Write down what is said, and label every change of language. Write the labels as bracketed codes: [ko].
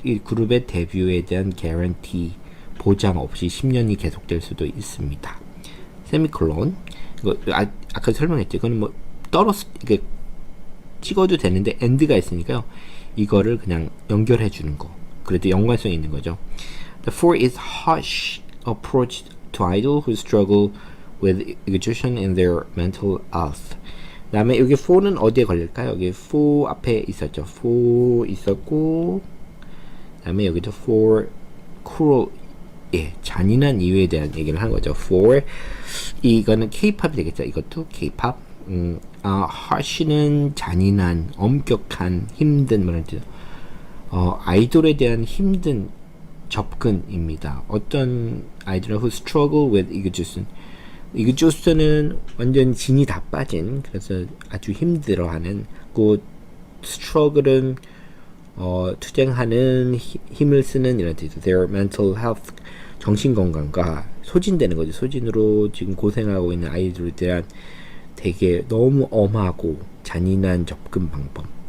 [ko] 이 그룹의 데뷔에 대한 guarantee 보장 없이 10년이 계속될 수도 있습니다. 세미콜론. 이거 아까 설명했죠. 이거는 뭐 이게 찍어도 되는데 end가 있으니까요. 이거를 그냥 연결해 주는 거. 그래도 연관성이 있는 거죠. [en] The for is harsh approach to idol who struggle with exhaustion in their mental health. [ko] 그 다음에 여기 for는 어디에 걸릴까요? 여기 for 앞에 있었죠. for 있었고 그 다음에 여기도 for cruel 잔인한 이유에 대한 얘기를 한 거죠. for 이거는 K-팝이 되겠죠. 이것도 K-팝. harsh는 잔인한, 엄격한, 힘든 뭐라 하죠. 아이돌에 대한 힘든 접근입니다. 어떤 아이돌은 [en] who struggle with exhaustion. [ko] exhaustion은 완전 진이 다 빠진, 그래서 아주 힘들어하는. 그 struggle은 투쟁하는, 힘을 쓰는 이런 뜻이죠. [en] Their mental health, [ko] 정신 건강과 소진되는 거죠. 소진으로 지금 고생하고 있는 아이들에 대한 되게 너무 엄하고 잔인한 접근 방법.